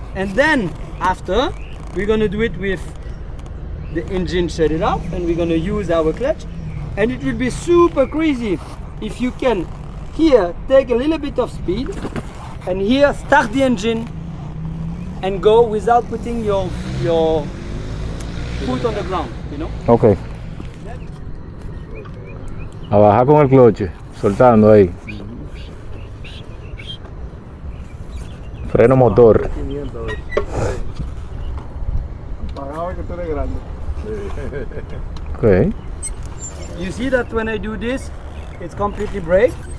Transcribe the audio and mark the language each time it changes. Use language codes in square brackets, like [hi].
[en] And then after, we're gonna do it with the engine shut it off, and we're gonna use our clutch. And it will be super crazy if you can here take a little bit of speed, and here start the engine and go without putting your foot on the ground, you know? Ok. [es] A bajar con el cloche, soltando ahí. Freno motor. Pagaba que tú eres grande. [en] Ok. You see that when I do this, it's completely brake.